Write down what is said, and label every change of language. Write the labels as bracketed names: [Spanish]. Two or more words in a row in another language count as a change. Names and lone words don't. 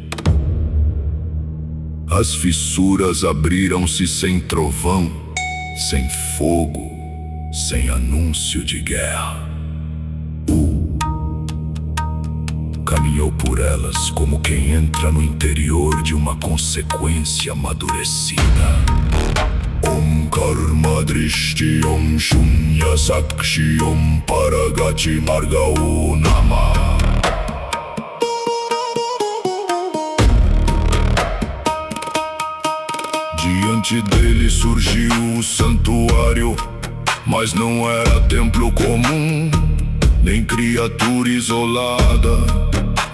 [Portuguese] As fissuras abriram-se sem trovão, sem fogo, sem anúncio de guerra. Caminhou por elas como quem entra no interior de uma consequência amadurecida. [Sanskrit] Om Karma Drishti Om Shunya Sakshi Om Paragati Margao Namah. [Portuguese] Diante dele surgiu o santuário, mas não era templo comum, nem criatura isolada.